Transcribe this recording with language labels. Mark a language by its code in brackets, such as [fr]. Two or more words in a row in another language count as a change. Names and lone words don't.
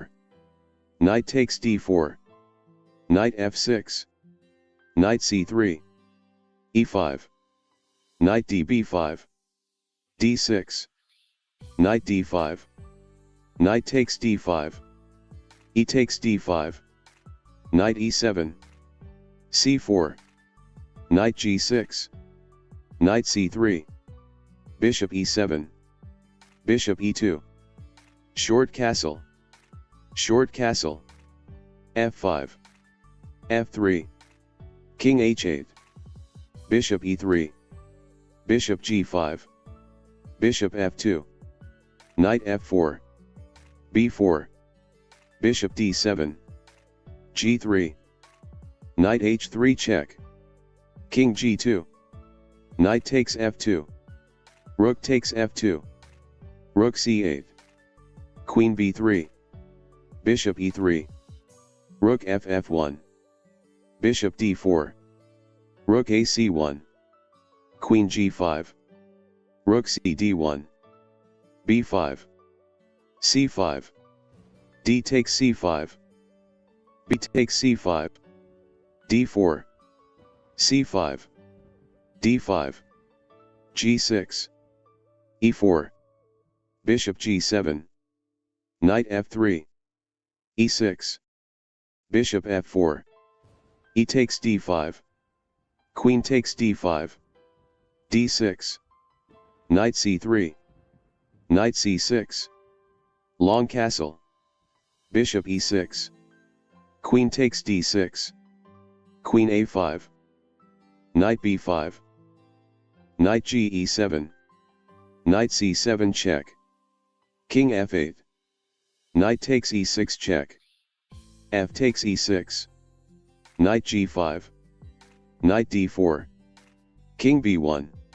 [en] Knight takes d4. Knight f6. Knight c3. e5. Knight db5. d6. Knight d5. Knight takes d5. E takes d5. Knight e7, c4, knight g6, knight c3, bishop e7, bishop e2, short castle, f5, f3, king h8, bishop e3, bishop g5, bishop f2, knight f4, b4, bishop d7, g3, knight h3 check, king g2, knight takes f2, rook takes f2, rook c8, queen b3, bishop e3, rook ff1, bishop d4, rook ac1, queen g5, rook cd1, b5, c5, d takes c5, b takes c5, d4, c5, d5, g6, e4, bishop g7, knight f3, e6, bishop f4, e takes d5, queen takes d5, d6, knight c3, knight c6, long castle, bishop e6, queen takes d6, queen a5, knight b5, knight ge7, knight c7 check, king f8, knight takes e6 check, f takes e6, knight g5, knight d4, king b1,